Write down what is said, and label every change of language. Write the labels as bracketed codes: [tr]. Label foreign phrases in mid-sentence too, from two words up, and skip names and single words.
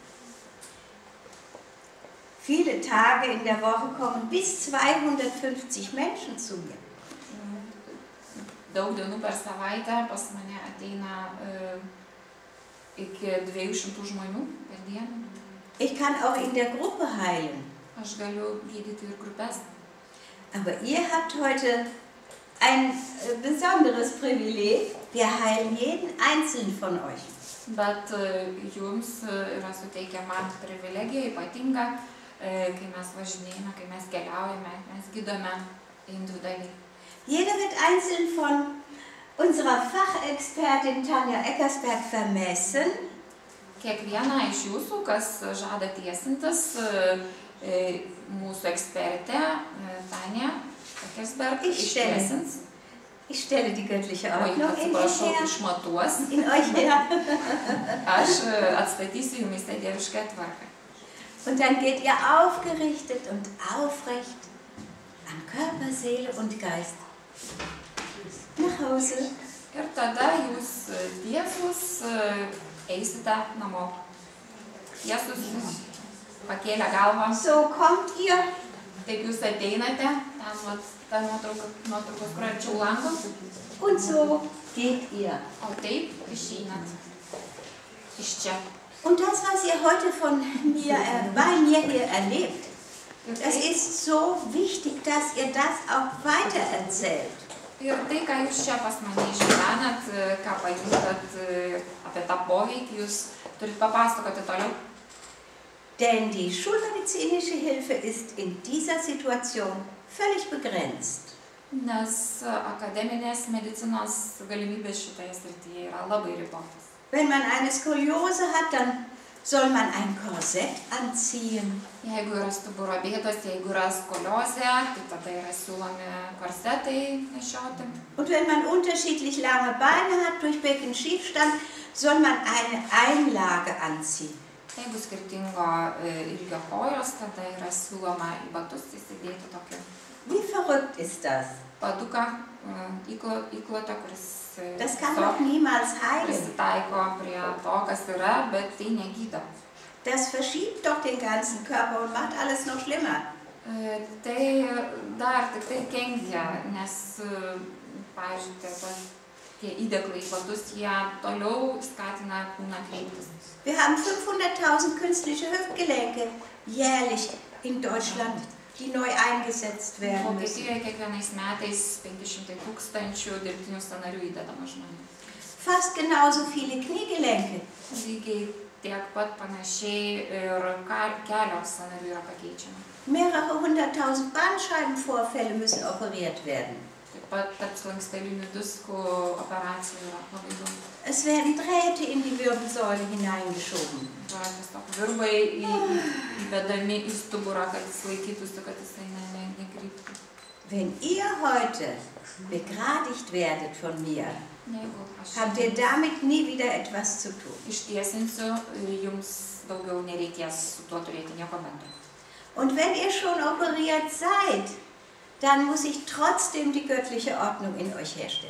[de] Viele Tage in der Woche kommen bis 250 Menschen zu mir. [lt] Daug dienų per savaitę pas mane ateina iki 200 žmonių per dieną. [de] Ich kann auch in der Gruppe heilen. [lt] aš galiu gydyti ir grupės. [de] Aber ihr habt heute ein besonderes Privileg. Wir heilen jeden einzelnen von euch. [lt] Bet jums yra suteikiama privilegija ypatinga, kai mes važinėjame, kai mes keliaujame, mes gydome individualiai. [de] Jeder wird einzeln von unserer Fachexpertin Tanja Eckersberg vermessen. [lt] Kiekvieną iš jūsų, kas žada tiesintis, mūsų ekspertė Tanja Eckersberg ištiesins. [de] Ich stelle die göttliche [lt] Oi, [de] Ordnung [lt] atsiprašau, išmatuos. [de] in euch her. [lt] Aš atstatysiu jumyse dievišką tvarką. [de] Und dann geht ihr aufgerichtet und aufrecht an Körper, Seele und Geist nach Hause. [lt] Ir tada jūs tiesus eisite namo. Tiesus, pakėlę galvą. [de] So kommt ihr. [lt] Taip jūs ateinate, ten nuotraukos, kur arčiau lango. [de] Und so geht ihr. [lt] O taip išeinat iš čia. [de] Und das, was ihr heute bei mir hier erlebt, das ist so wichtig, dass ihr das auch weitererzählt. [lt] Ir tai, ką jūs čia pas mane išgyvenat, ką pajuntat apie tą poveikį, jūs turit papasakoti toliau. [de] Denn die schulmedizinische Hilfe ist in dieser Situation völlig begrenzt. [lt] Nes akademinės medicinos galimybės šitoje srityje yra labai ribotas. [de] Wenn man eine Skoliose hat, dann soll man ein Korsett anziehen. [lt] Jeigu yra stuburo bėdos, jeigu yra skoliozė, tai tada yra siūlomi korsetai nešioti. [de] Und wenn man unterschiedlich lange Beine hat durch Beckenschiefstand, soll man eine Einlage anziehen. [lt] Jeigu skirtingo ilgio kojos, tada yra siūloma į batus įsidėti tokį [de] Wie verrückt ist das? [lt] paduką, įklotą, kuris [de] Das kann doch niemals heilen. [lt] prisitaiko prie to, kas yra, bet tai negydo. [de] Das verschiebt doch den ganzen Körper und macht alles noch schlimmer. [lt] Tai dar tik tai kenkia, nes, pavyzdžiui, tie įdėklai į batus, jie toliau skatina kūną kreiptis. [de] Wir haben 500.000 künstliche Hüftgelenke jährlich in Deutschland, die neu eingesetzt werden müssen. [lt] Vokietijoje kiekvienais metais 500 000 dirbtinių sąnarių įdedama žmonių. [de] Fast genauso viele Kniegelenke. [lt] Lygiai tiek pat panašiai ir kelio sąnarių yra pakeičiama. [de] Mehrere 100.000 Bandscheibenvorfälle müssen operiert werden. [lt] Taip pat tarp slankstelinių diskų operacijų yra labai daug. [de] Es werden Drähte in die Wirbelsäule hineingeschoben. [lt] Tiesiog virbai įvedami į stuburą, kad jis laikytųsi, kad jisai nekryptų. [de] Wenn ihr heute begradigt werdet von mir, [lt] Jeigu aš [de] habt ihr damit nie wieder etwas zu tun. [lt] ištiesinsiu, jums daugiau nereikės su tuo turėti nieko bendro. [de] Und wenn ihr schon operiert seid, dann muss ich trotzdem die göttliche Ordnung in euch herstellen.